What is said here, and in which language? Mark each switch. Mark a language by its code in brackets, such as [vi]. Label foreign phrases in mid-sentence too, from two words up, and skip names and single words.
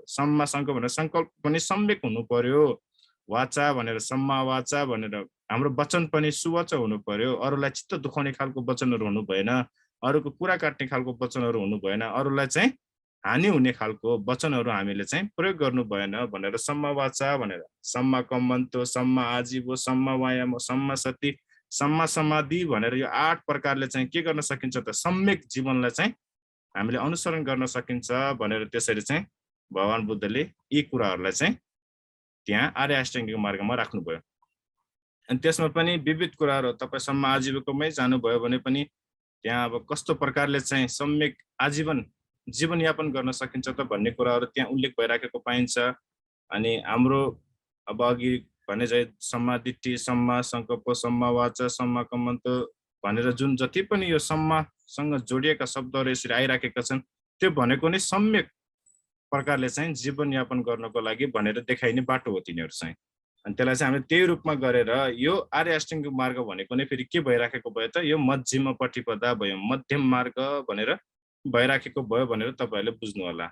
[pi] सम्मा सङ्कल्प [ne] भनेर सङ्कल्प पनि सम्यक हुनु पर्यो, वाचा भनेर [pi] सम्मा वाचा [ne] भनेर हाम्रो वचन पनि सुवाचा हुनु पर्यो, अरूलाई चित्त दुखाउने खालको वचनहरू हुनु भएन, अरूको कुरा काट्ने खालको वचनहरू हुनु भएन, अरूलाई चाहिँ हानि हुने खालको वचनहरू हामीले चाहिँ प्रयोग गर्नु भएन भनेर [pi] सम्मा वाचा [ne] भनेर [pi] सम्मा कम्मन्तो, सम्मा आजीवो, सम्मा वायामो, सम्मा सती, सम्मा समाधि [ne] भनेर यो 8 प्रकारले चाहिँ के गर्न सकिन्छ त, सम्यक जीवनलाई चाहिँ हामीले अनुसरण गर्न सकिन्छ भनेर त्यसरी चाहिँ भगवान बुद्धले यी कुराहरूलाई चाहिँ त्यहाँ आर्य अष्टाङ्गिक मार्गमा राख्नुभयो। अनि त्यसमा पनि विविध कुराहरू तपाईँ सम्मा आजीवकोमै जानुभयो भने पनि त्यहाँ अब कस्तो प्रकारले चाहिँ सम्यक आजीवन जीवनयापन गर्न सकिन्छ त भन्ने कुराहरू त्यहाँ उल्लेख भइराखेको पाइन्छ। अनि हाम्रो अब अघि भने चाहिँ [pi] सम्मा दिट्ठी, सम्मा सङ्कल्प, सम्मा वाचा, सम्मा कम्मन्त [ne] भनेर जुन जति पनि यो सम्मासँग जोडिएका शब्दहरू यसरी आइराखेका छन्, त्यो भनेको नै सम्यक प्रकारले चाहिँ जीवनयापन गर्नको लागि भनेर देखाइने बाटो हो तिनीहरू चाहिँ। अनि त्यसलाई चाहिँ हामीले त्यही रूपमा गरेर यो आर्य अष्टाङ्गिक मार्ग भनेको नै फेरि के भइराखेको भयो त, यो मध्यम प्रतिपदा भयो, मध्यम मार्ग भनेर भइराखेको भयो भनेर तपाईँहरूले बुझ्नु होला।